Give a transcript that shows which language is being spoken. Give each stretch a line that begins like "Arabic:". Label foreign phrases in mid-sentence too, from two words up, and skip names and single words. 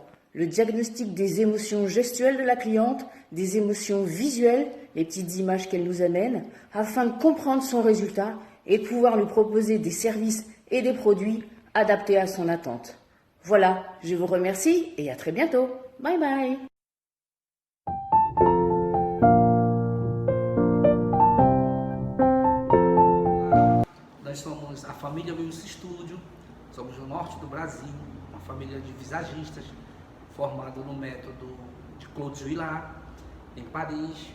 French: Le diagnostic des émotions gestuelles de la cliente, des émotions visuelles, les petites images qu'elle nous amène, afin de comprendre son résultat et de pouvoir lui proposer des services et des produits adaptés à son attente. Voilà, je vous remercie et à très bientôt.
English: Bye bye.
Portuguese: Nós somos a família Wilson Studio, somos do norte do Brasil, uma família de visagistas formada no método de Claude Julliard, em Paris.